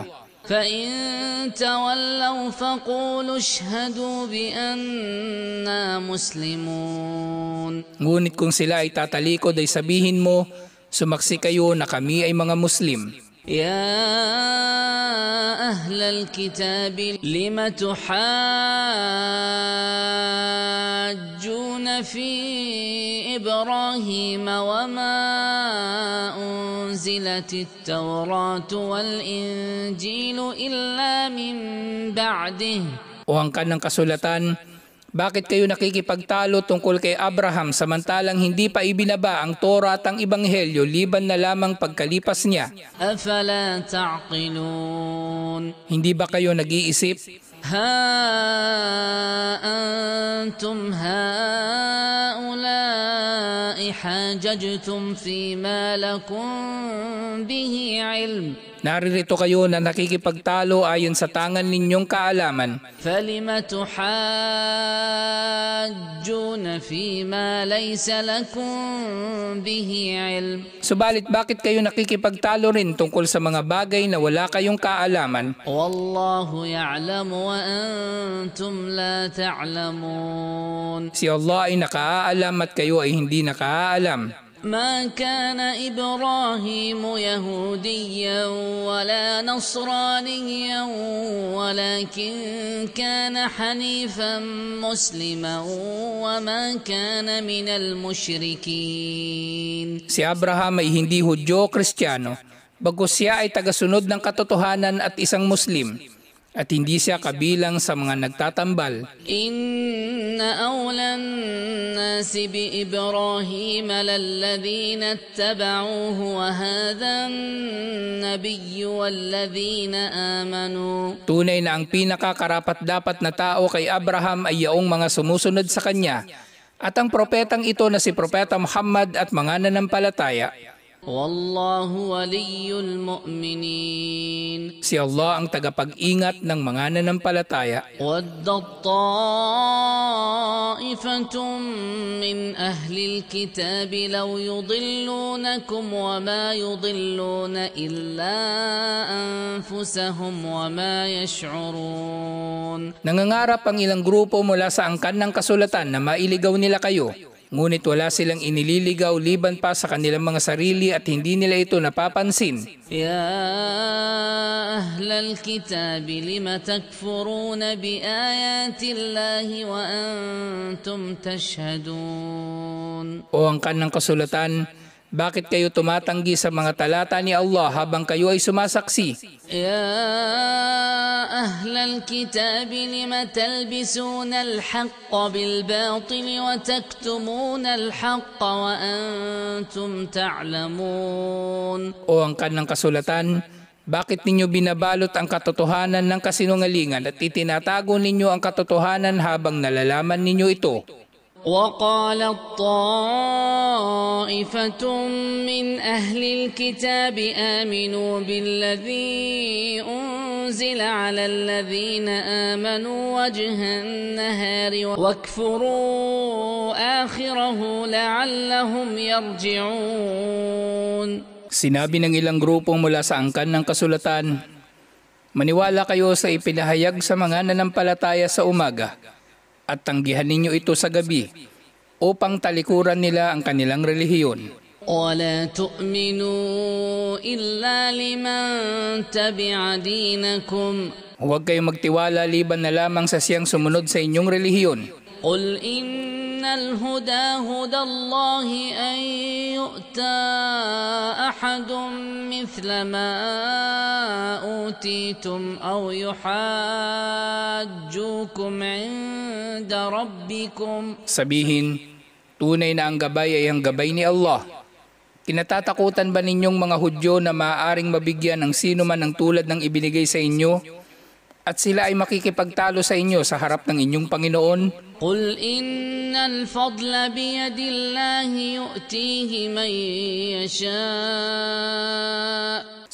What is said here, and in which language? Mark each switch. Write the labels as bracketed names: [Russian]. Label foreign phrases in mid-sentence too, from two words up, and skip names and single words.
[Arabic] فإن تولوا فقولوا اشهدوا بأننا مسلمون. [Filipino] Ngunit kung sila ay tatalikod ay sabihin mo, sumaksi kayo na kami ay mga Muslim. [Arabic] يا أهل الكتاب لم تحاجون في إبراهيم وما أنزلت التوراة والإنجيل إلا من بعده. [Filipino] O angkan ng kasulatan, bakit kayo nakikipagtalo tungkol kay Abraham samantalang hindi pa ibinaba ang Torah at ang Ebanghelyo liban na lamang pagkalipas niya? [Arabic] أفلا تعقلون. [Filipino] Hindi ba kayo nag-iisip? [Arabic] ها أنتم هؤلاء حاججتم فيما لكم به علم [Filipino] Naririto kayo na nakikipagtalo ayon sa tangan ninyong kaalaman. [Arabic] فلم تحاجون فيما ليس لكم به علم. [Filipino] Subalit bakit kayo nakikipagtalo rin tungkol sa mga bagay na wala kayong kaalaman? [Arabic] والله يعلم وأنتم لا تعلمون. [Filipino] Si Allah ay nakaalam at kayo ay hindi nakaalam. [Arabic] ما كان إبراهيم يهوديا ولا نصرانيا ولكن كان حنيفا مسلما وما كان من المشركين. [Filipino] Si Abraham ay hindi Hudyo o Kristiyano, bagkus siya ay tagasunod ng katotohanan at isang Muslim, at hindi siya kabilang sa mga nagtatambal. [Arabic] إن أولى الناس بإبراهيم للذين اتبعوه وهذا النبي والذين آمنوا. [Filipino] Tunay na ang pinakakarapat-dapat na tao kay Abraham ay yaong mga sumusunod sa kanya, at ang propetang ito na si Propeta Muhammad at mga nanampalataya. [Arabic] والله ولي المؤمنين. [Filipino] Si Allah ang tagapag-ingat ng mga nanampalataya. [Arabic] ودت طائفة من أهل الكتاب لو يضلونكم وما يضلون إلا أنفسهم وما يشعرون. [Filipino] Nangangarap ang ilang grupo mula sa angkan ng kasulatan na mailigaw nila kayo. Ngunit wala silang inililigaw liban pa sa kanilang mga sarili at hindi nila ito napapansin. [Arabic] يا أهل الكتاب لم تكفرون بآيات الله وأنتم تشهدون. [Filipino] O angkan ng kasulatan, bakit kayo tumatanggi sa mga talata ni Allah habang kayo ay sumasaksi? [Arabic] يا أهل الكتاب لم تلبسون الحق بالباطل وتكتمون الحق وأنتم تعلمون. [Filipino] O angkan ng kasulatan, bakit ninyo binabalot ang katotohanan ng kasinungalingan at itinatago ninyo ang katotohanan habang nalalaman ninyo ito? [Arabic] وقالت طائفة من أهل الكتاب آمنوا بالذي أنزل على الذين آمنوا وجه النهار واكفروا آخره لعلهم يرجعون. [Filipino] Sinabi ng ilang grupo mula sa angkan ng kasulatan, maniwala kayo sa ipinahayag sa mga nanampalataya sa umaga at tanggihan ninyo ito sa gabi upang talikuran nila ang kanilang relihiyon. [Arabic] وَلَا تُؤْمِنُوا إِلَّا لِمَنْ تَبِعَ دِينَكُمْ. [Filipino] Huwag kayong magtiwala liban na lamang sa siyang sumunod sa inyong relihiyon. [Arabic] قُلْ إِنَّ الْهُدَى هُدَى اللَّهِ أَنْ يُؤْتَى أَحَدٌ مِثْلَ مَا أُوتِيتُمْ أَوْ يُحَاجُّوكُمْ عِنْدَ رَبِّكُمْ. [Filipino] Sabihin, tunay na ang gabay ay ang gabay ni Allah. Kinatatakutan ba ninyong mga Hudyo na maaaring mabigyan ng sino man ng tulad ng ibinigay sa inyo at sila ay makikipagtalo sa inyo sa harap ng inyong Panginoon? [Arabic] قُلْ إِنَّ الْفَضْلَ بِيَدِ اللَّهِ يُؤْتِيهِ مَن يَشَاءُ.